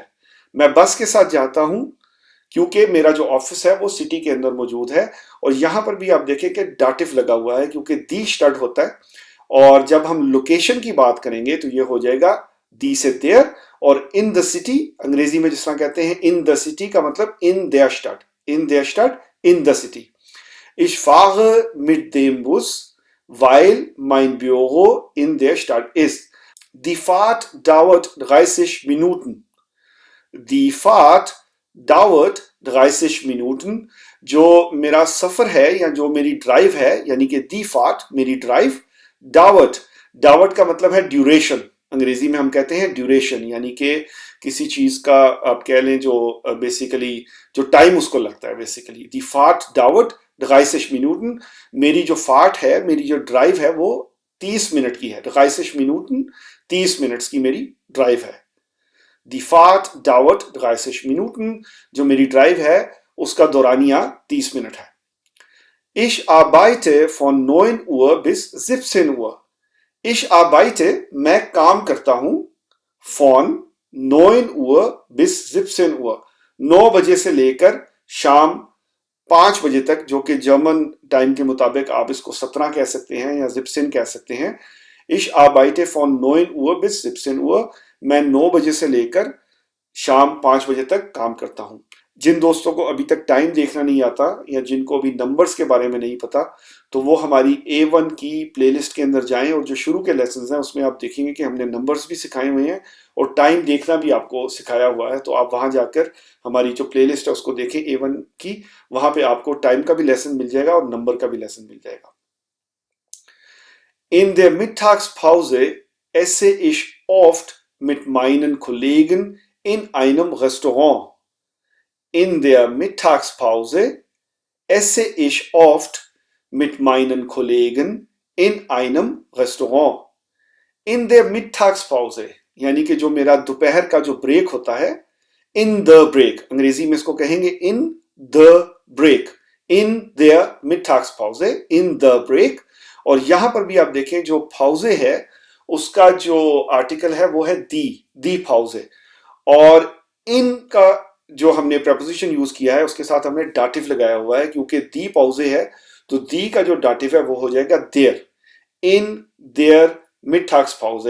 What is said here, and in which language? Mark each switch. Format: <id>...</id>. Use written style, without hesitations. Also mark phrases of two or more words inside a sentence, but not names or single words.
<hi>मैं बस के साथ जाता हूं क्योंकि मेरा जो ऑफिस है वो सिटी के अंदर मौजूद है. और यहां पर भी आप देखें कि डाटिव लगा हुआ है क्योंकि</hi> <de>die Stadt</de> <hi>होता है, और जब हम लोकेशन की बात करेंगे तो ये हो जाएगा दी से देयर. और</hi> <en>in the city</en> <hi>अंग्रेजी में जिस तरह कहते हैं</hi> <en>in the city</en> <hi>का मतलब</hi> <de>in der Stadt, in der Stadt,</de> <en>in the city.</en> <de>Ich fahre mit dem Bus, weil mein Büro in der Stadt ist. Die Fahrt dauert 30 Minuten. Die Fahrt dauert 30 Minuten.</de> <hi>जो मेरा सफर है या जो मेरी ड्राइव है यानी कि</hi> <de>die Fahrt,</de> <hi>मेरी ड्राइव.</hi> <de>dauert, dauert</de> <hi>का मतलब है ड्यूरेशन. अंग्रेजी में हम कहते हैं ड्यूरेशन, यानी कि किसी चीज का आप कह लें जो बेसिकली जो टाइम उसको लगता है बेसिकली.</hi> <de>die Fahrt dauert 30 Minuten.</de> <hi>मेरी जो फाट है, मेरी जो ड्राइव है वो 30 मिनट की है. 30 Minuten, 30 मिनट्स की मेरी ड्राइव है.</hi> <de>Die Fahrt dauert 30 Minuten.</de> <hi>जो मेरी ड्राइव है उसका दौरानिया 30 मिनट है.</hi> <de>Ich arbeite von 9 Uhr bis 17 Uhr. Ich arbeite,</de> <hi>मैं काम करता हूं.</hi> <de>Von 9 Uhr bis 17 Uhr.</de> <hi>9 बजे से लेकर शाम 5 बजे तक, जो कि जर्मन टाइम के मुताबिक आप इसको 17 कह सकते हैं या 17 कह सकते हैं.</hi> <de>Ich arbeite von 9 Uhr bis 17 Uhr.</de> <hi>मैं 9 बजे से लेकर शाम 5 बजे तक काम करता हूं. जिन दोस्तों को अभी तक टाइम देखना नहीं आता या जिनको अभी नंबर्स के बारे में नहीं पता, तो वो हमारी A1 की प्लेलिस्ट के अंदर जाएं और जो शुरू के लेसन्स हैं उसमें आप देखेंगे कि हमने नंबर्स भी सिखाए हुए हैं और टाइम देखना भी आपको सिखाया हुआ है, तो आप वहां जाकर हमारी जो प्लेलिस्ट है उसको देखें A1 की, वहां पे आपको टाइम का भी लेसन मिल जाएगा और नंबर का भी लेसन मिल जाएगा।</hi> <de>In der Mittagspause esse ich oft mit meinen Kollegen in einem Restaurant. In der Mittagspause esse ich oft mit meinen Kollegen in einem Restaurant. In der Mittagspause</de> <hi>यानी कि जो मेरा दोपहर का जो ब्रेक होता है,</hi> <en>in the break,</en> <hi>अंग्रेजी में इसको कहेंगे</hi> <en>in the break,</en> <de>in their Mittagspause,</de> <en>in the break।</en> <hi>और यहां पर भी आप देखें जो पाउजे है उसका जो आर्टिकल है वो है</hi> <de>die Pause,</de> <hi>और इन का जो हमने प्रपोजिशन यूज किया है उसके साथ हमने डाटिव लगाया हुआ है, क्योंकि</hi> <de>die Pause</de> <hi>है तो दी का जो डाटिव है वो हो जाएगा देयर,</hi> <de>in der Mittagspause.</de>